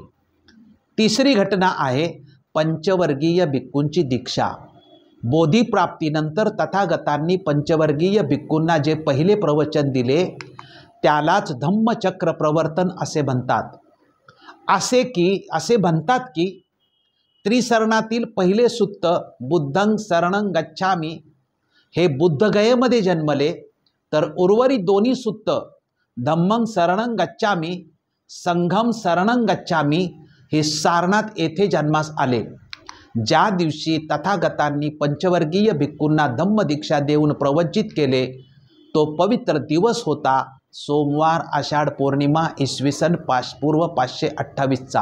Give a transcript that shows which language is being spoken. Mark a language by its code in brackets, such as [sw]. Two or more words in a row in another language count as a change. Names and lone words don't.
[mr] तिसरी घटना आहे पंचवर्गीय भिक्खूंची दीक्षा. बोधिप्राप्तीनंतर तथागतांनी पंचवर्गीय भिक्खूंना जे पहिले प्रवचन दिले त्यालाच धम्मचक्र प्रवर्तन असे म्हणतात. असे म्हणतात की त्रिसरणातील पहिले सुत्त [pi] बुद्धं शरणं गच्छामी [mr] हे बुद्धगयेमध्ये जन्मले, तर उर्वरित दोन्ही सुत्त [pi] धम्मं शरणं गच्छामी, संघं शरणं गच्छामी [mr] हे सारनाथ येथे जन्मास आले. ज्या दिवशी तथागतांनी पंचवर्गीय भिक्खूंना धम्मदीक्षा देऊन प्रवचित केले तो पवित्र दिवस होता सोमवार आषाढ पौर्णिमा इसवी सन पूर्व 528चा.